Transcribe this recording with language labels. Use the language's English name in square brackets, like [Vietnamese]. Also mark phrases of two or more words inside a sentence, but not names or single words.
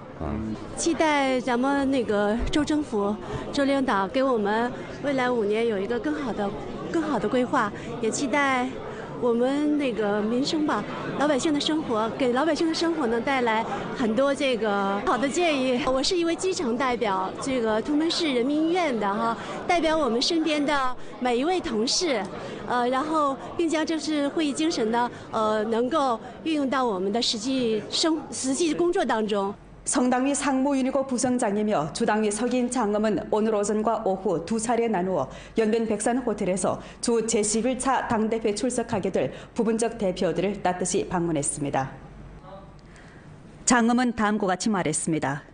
[Chinese] 期待咱们那个州政府、州领导给我们未来5年有一个更好的规划，也期待 我们那个民生吧，老百姓的生活，给老百姓的生活呢带来很多这个好的建议。我是一位基层代表，这个图们市人民医院的哈，代表我们身边的每一位同事，然后并将这次会议精神呢，能够运用到我们的实际工作当中。 [Korean] 성당위 상무위원이고 부성장이며 주당위 석인 장엄은 오늘 오전과 오후 두 차례 나누어 연변 백산 호텔에서 주 제11차 당대회 출석하게 될 부분적 대표들을 따뜻이 방문했습니다. 장엄은 다음과 같이 말했습니다.